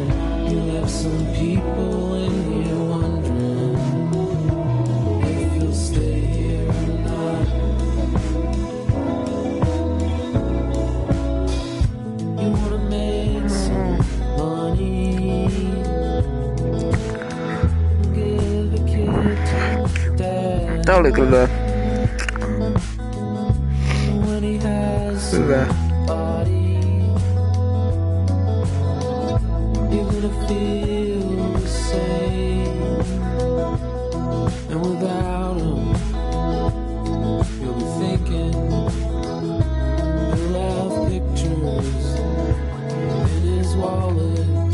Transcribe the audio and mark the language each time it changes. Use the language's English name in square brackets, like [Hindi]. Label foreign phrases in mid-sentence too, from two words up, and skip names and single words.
[English] You left some people in here wondering if you'll stay here or not. You wanna make some money, give a kid to dad. [Finnish] Tää oli kyllä [English] When he has [Finnish] hyvä. [English] somebody, you're gonna feel the same. And without him, you'll be thinking he'll have pictures in his wallet.